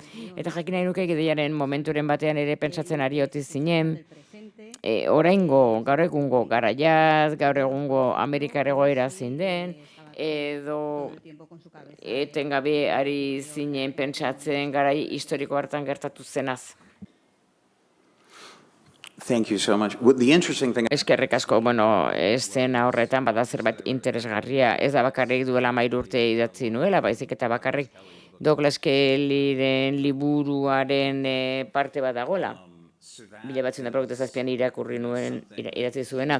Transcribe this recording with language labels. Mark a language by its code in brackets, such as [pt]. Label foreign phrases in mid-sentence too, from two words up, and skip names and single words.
[eu] Eta jakin nahi nuke ideiaren momenturen batean ere pentsatzen ari ote zinen, oraingo, gaur egungo garaiaz, gaur egungo Amerikar egoera zein den, edo etengabe ari zinen pentsatzen garai historiko hartan gertatu zenaz. [en] Thank you so much. The interesting thing... [eu] Eskerrik asko, eszena horretan bada zerbait interesgarria, ez da bakarrik duela 13 urte idatzi nuela, baizik eta bakarrik Douglas Kellyren liburuaren parte bat dagoela. 1997an irakurri nuen, idatzi zuena.